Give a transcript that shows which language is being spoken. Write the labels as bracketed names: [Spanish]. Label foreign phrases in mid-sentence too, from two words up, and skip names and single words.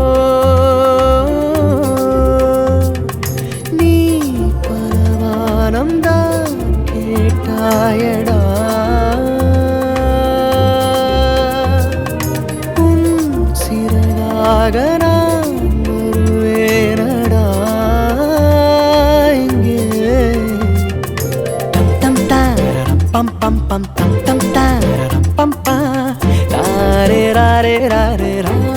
[Tamil] நீ பலவானம் தான் கேட்டாயடா உன் சிறகாக நான் வருவேனடா இங்கே tam tam tararam pam pam pam tam tam tararam pam pa tare rare రారే రారే రా